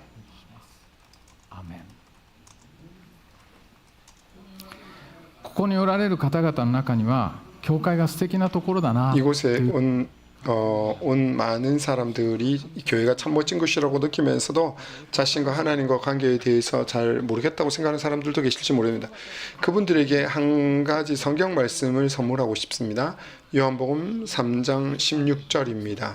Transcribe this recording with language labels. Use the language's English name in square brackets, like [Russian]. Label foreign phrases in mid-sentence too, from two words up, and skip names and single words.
[Japanese] アーメン。ここにおられる方々の中には教会が素敵なところだな [Korean] 이곳에 온 많은 사람들이 교회가 참 멋진 곳이라고 느끼면서도 자신과 하나님과 관계에 대해서 잘 모르겠다고 생각하는 사람들도 계실지 모릅니다. 그분들에게 한 가지 성경 말씀을 선물하고 싶습니다. 요한복음 3장 16절입니다.